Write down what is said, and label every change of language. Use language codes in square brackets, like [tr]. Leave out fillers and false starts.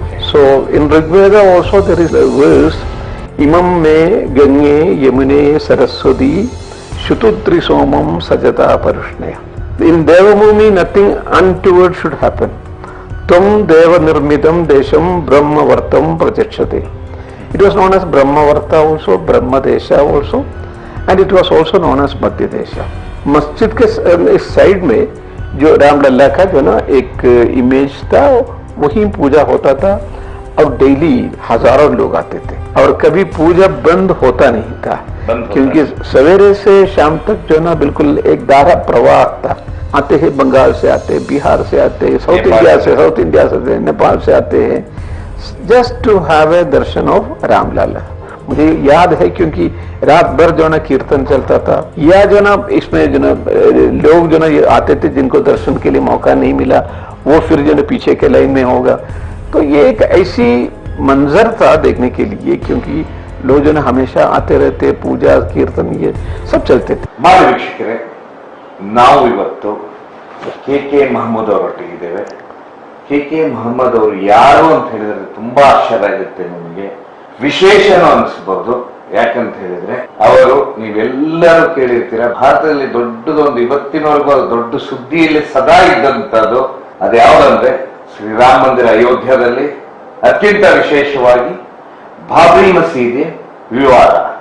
[en] So in Rigveda also there is a verse, [sa] Imam me Ganye Yamune Saraswati Shutudri Somam Sajata Parushnaya. [en] In Devabhumi nothing untoward should happen. [sa] Tum Deva Nirmidam Desham Brahma Vartam Prachachate. [en] It was known as Brahma Varta also, Brahma Desha also, and it was also known as Madhya Desha. [hi] मस्जिद के इस side में जो रामलला का जो ना एक image था, वही पूजा होता था और डेली हजारों लोग आते थे और कभी पूजा बंद होता नहीं था, क्योंकि सवेरे से शाम तक जो ना बिल्कुल एक धारा प्रवाह था। आते हैं बंगाल से आते हैं, बिहार से आते हैं, साउथ इंडिया से नेपाल से आते हैं, [en] Just to have a darshan of Ramlala. [hi] मुझे याद है क्योंकि रात भर जो ना कीर्तन चलता था, या जो ना इसमें जो ना लोग जो ना आते थे जिनको दर्शन के लिए मौका नहीं मिला, वो फिर जो ना पीछे के लाइन में होगा। तो ये एक ऐसी मंजर था देखने के लिए, क्योंकि लोग जो ना हमेशा आते रहते, पूजा कीर्तन ये सब चलते थे। [kn] ಮಾನ್ಯ ವೀಕ್ಷಕರೇ, ನಾವು ಇವತ್ತು ಕೆ ಮಹಮ್ಮದ್ ಅವರೊಟ್ಟಿಗಿದ್ದೇವೆ. ಕೆ ಮಹಮ್ಮದ್ ಅವರು ಯಾರು ಅಂತ ಹೇಳಿದ್ರೆ ತುಂಬಾ ಆಶ್ಚರ್ಯ ಆಗುತ್ತೆ, ನಿಮಗೆ ವಿಶೇಷನೂ ಅನಿಸಬಹುದು. ಯಾಕಂತ ಹೇಳಿದ್ರೆ ಅವರು, ನೀವೆಲ್ಲರೂ ಕೇಳಿರ್ತೀರ, ಭಾರತದಲ್ಲಿ ದೊಡ್ಡದೊಂದು ಇವತ್ತಿನವರೆಗೂ ಅದು ದೊಡ್ಡ ಸುದ್ದಿಯಲ್ಲಿ ಸದಾ ಇದ್ದಂಥದ್ದು ಅದು ಯಾವ್ದಂದ್ರೆ ಶ್ರೀರಾಮ ಮಂದಿರ ಅಯೋಧ್ಯದಲ್ಲಿ ಅತ್ಯಂತ ವಿಶೇಷವಾಗಿ ಬಾಬ್ರಿ ಮಸೀದಿ ವಿವಾದ.